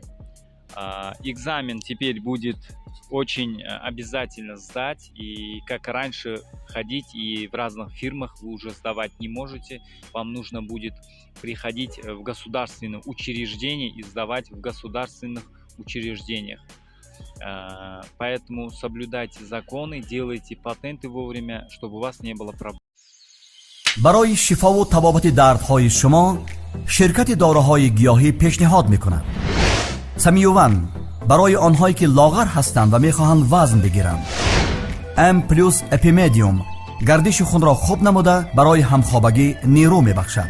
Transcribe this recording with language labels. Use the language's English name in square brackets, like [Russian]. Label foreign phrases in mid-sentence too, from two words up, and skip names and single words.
[Russian] Экзамен теперь будет очень обязательно сдать, и как раньше ходить и в разных фирмах вы уже сдавать не можете. Вам нужно будет приходить в государственные учреждения и сдавать в государственных учреждениях. Поэтому соблюдайте законы, делайте патенты вовремя, чтобы у вас не было проблем. [Persian] برای شفا و تبابت دردهای شما شرکت داروهای گیاهی پیشنهاد می‌کند. سمیوون برای آنهایی که لاغر هستند و می‌خواهند وزن بگیرند. ام پلوس اپیمدیوم گردش خون را خوب نموده برای همخوابگی نیرو می‌بخشد.